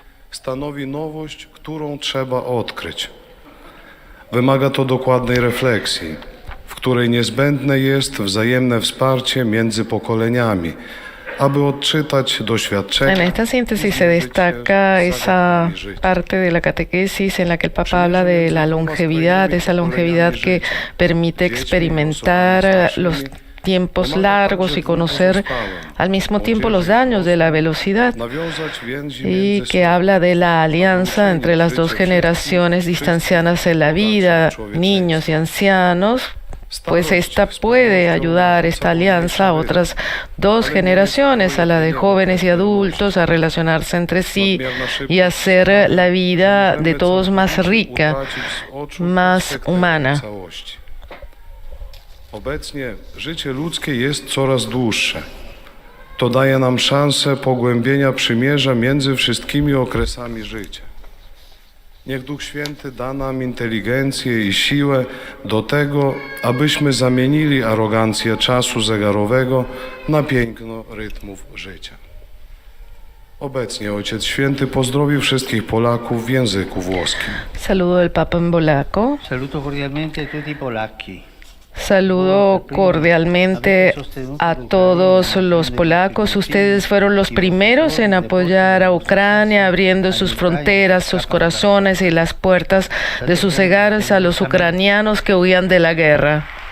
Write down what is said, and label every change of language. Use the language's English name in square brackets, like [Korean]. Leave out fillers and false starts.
[Polish] Stanowi nowość, którą trzeba odkryć. Wymaga to dokładnej refleksji, w której niezbędne jest wzajemne wsparcie między pokoleniami, aby odczytać doświadczenia. [Spanish] En esta síntesis se destaca esa parte de la catequesis en la que el Papa habla de la longevidad, esa longevidad que permite experimentar los tiempos largos y conocer al mismo tiempo los daños de la velocidad, y que habla de la alianza entre las dos generaciones distanciadas en la vida, niños y ancianos, pues esta puede ayudar, esta alianza, a otras dos generaciones, a la de jóvenes y adultos, a relacionarse entre sí y hacer la vida de todos más rica, más humana. [Polish] Obecnie życie ludzkie jest coraz dłuższe. To daje nam szansę pogłębienia przymierza między wszystkimi okresami życia. Niech Duch Święty da nam inteligencję i siłę do tego, abyśmy zamienili arogancję czasu zegarowego na piękno rytmów życia. Obecnie Ojciec Święty pozdrowił wszystkich Polaków w języku włoskim. [Spanish] Saludo del Papa en polaco. [Italian] Saluto cordialmente tutti i polacchi. [Spanish] Saludo cordialmente a todos los polacos. Ustedes fueron los primeros en apoyar a Ucrania, abriendo sus fronteras, sus corazones y las puertas de sus hogares a los ucranianos que huían de la guerra.